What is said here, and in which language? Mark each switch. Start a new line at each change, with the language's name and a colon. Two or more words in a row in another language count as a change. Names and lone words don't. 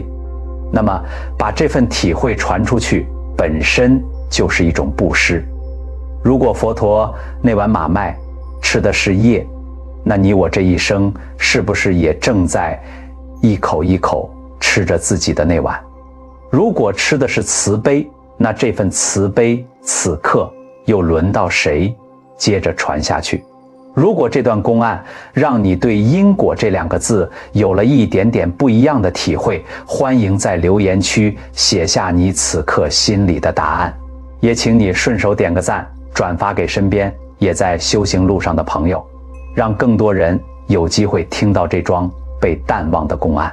Chinese: 那麼，把這份體會傳出去，本身就是一種布施。如果佛陀那碗馬麥吃的是業，那你我這一生是不是也正在一口一口吃着自己的那碗？如果吃的是慈悲，那這份慈悲此刻又輪到誰接着傳下去？如果這段公案讓你對因果這兩個字有了一點點不一樣的體會，歡迎在留言區寫下你此刻心裡的答案。也請你順手點個讚，轉發給身邊也在修行路上的朋友，讓更多人有機會聽到這樁被淡忘的公案。